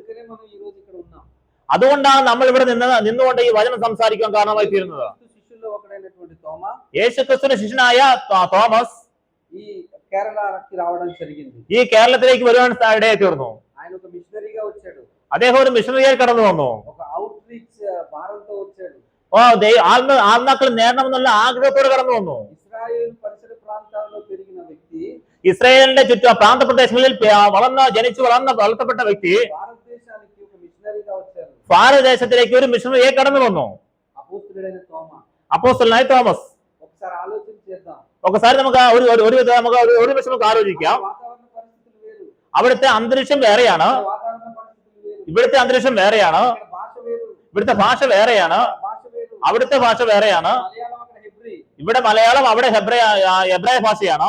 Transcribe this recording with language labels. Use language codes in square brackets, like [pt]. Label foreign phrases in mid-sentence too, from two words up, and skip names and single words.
[ml] അതുകൊണ്ടാണ് നമ്മൾ ഇവിടെ നിന്നുകൊണ്ട് ഈ വചനം സംസാരിക്കാൻ കാരണമായി തീരുന്നത്. യേശു ക്രിസ്തുവിന്റെ ശിഷ്യനായ തോമസ് ഈ കേരളത്തിലേക്ക് വരുവാൻ ഇടയായി തീർന്നു. [te] ఆయన ఒక మిషనరీగా వచ్చాడు. [ml] അദ്ദേഹം ഒരു മിഷണറിയായി കടന്നു വന്നു. [te] ఒక అవుట్రీచ్ భారంతో వచ్చాడు. [ml] ആത്മാക്കൾ നേടണമെന്നുള്ള ആഗ്രഹത്തോടെ കടന്നു വന്നു. [te] ఇశ్రాయేలు పరిసర ప్రాంతాల్లో పెరిగిన వ్యక్తి, [ml] ഇസ്രായേലിന്റെ പ്രാന്ത പ്രദേശങ്ങളിൽ ജനിച്ചു വളർത്തപ്പെട്ട വ്യക്തി [te] భారతదేశానికి ఒక మిషనరీగా వచ్చారు. [ml] ഭാരതദേശത്തിലേക്ക് ഒരു മിഷണറിയായി കടന്നു വന്നു. [te] అపోస్తలుడైన తోమా, [ml] അപ്പോസ്തലനായ തോമസ്. [te] ఒకసారి ఆలోచన చేద్దాం. [ml] ఒకసారి നമുക്ക് ഒരു നിമിഷം ആലോചിക്കാം. അവിടുത്തെ അന്തരീക്ഷം വേറെയാണ്, ഇവിടുത്തെ അന്തരീക്ഷം വേറെയാണ്, ഇവിടുത്തെ ഭാഷ വേറെയാണ്, അവിടുത്തെ ഭാഷ വേറെയാണ്. ഇവിടെ മലയാളം, അവിടെ ഹെബ്രായ ഭാഷയാണ്.